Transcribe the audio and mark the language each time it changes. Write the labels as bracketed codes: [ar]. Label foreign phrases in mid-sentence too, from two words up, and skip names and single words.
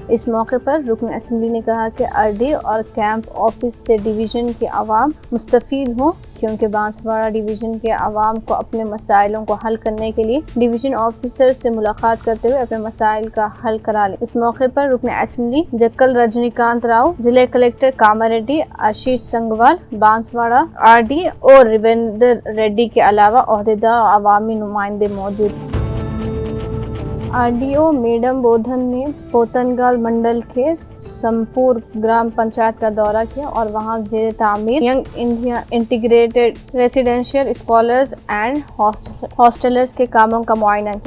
[ur] اس موقع پر رکن اسمبلی نے کہا کہ ارڈی اور کیمپ آفس سے ڈویژن کے عوام مستفید ہوں، کیونکہ بانسواڑہ ڈویژن کے عوام کو اپنے مسائلوں کو حل کرنے کے لیے ڈویژن آفیسر سے ملاقات کرتے ہوئے اپنے مسائل کا حل کرا لیں۔ اس موقع پر رکن اسمبلی جکل رجنی کانت راؤ، ضلع کلکٹر کاماریڈی آشیش سنگوال، بانسواڑہ آر ڈی اور ریویندر ریڈی کے علاوہ عہدیدار اور عوامی نمائندے موجود ہیں۔ آر ڈی او میڈم بودھن نے پوتنگال منڈل کے سمپور گرام پنچایت کا دورہ کیا اور وہاں زیر تعمیر ینگ انڈیا انٹیگریٹڈ ریزیڈینشیل اسکالرز اینڈ ہاسٹلرز کے کاموں کا معائنہ کیا۔